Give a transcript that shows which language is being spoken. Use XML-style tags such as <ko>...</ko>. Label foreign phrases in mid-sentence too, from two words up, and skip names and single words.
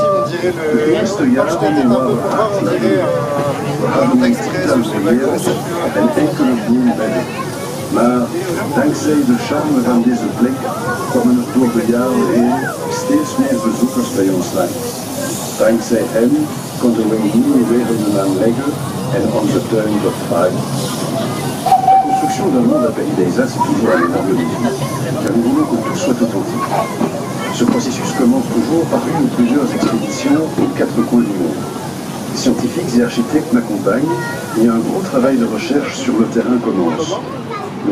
<nl>De eerste jaren waren hard. We hadden een tiental volières en enkele bloembedden. Maar dankzij de charme van deze plek kwamen er door de jaren heen steeds meer bezoekers bij ons langs. Dankzij hen konden we nieuwe werelden aanleggen en onze tuin verfraaien.</nl> <fr>La construction d'un monde à Paradisa, c'est toujours un énorme défi, car nous voulons que tout soit authentique. Ce processus commence toujours par une ou plusieurs expéditions aux quatre coins du monde. Les scientifiques et architectes m'accompagnent et un gros travail de recherche sur le terrain commence.</fr>